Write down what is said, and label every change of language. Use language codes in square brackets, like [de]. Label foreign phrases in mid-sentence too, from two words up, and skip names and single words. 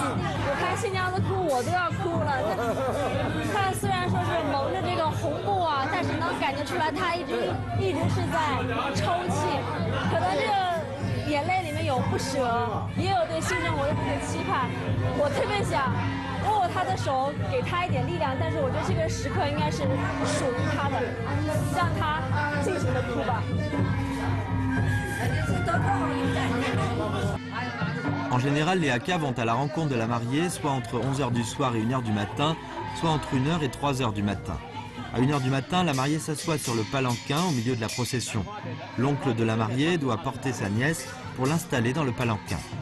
[zh] 我看新娘子哭，我都要哭了。她虽然说是蒙着这个红布啊，但是能感觉出来她一直是在抽泣，可能这个眼泪里面有不舍，也有对新生活的这个期盼。我特别想握握她的手，给她一点力量，但是我觉得这个时刻应该是属于她的，让她尽情的哭吧。 [fr] En général, les Hakka vont à la rencontre de la mariée, soit entre 11h du soir et 1h du matin, soit entre 1h et 3h du matin. À 1h du matin, la mariée s'assoit sur le palanquin au milieu de la procession. L'oncle de la mariée doit porter sa nièce pour l'installer dans le palanquin.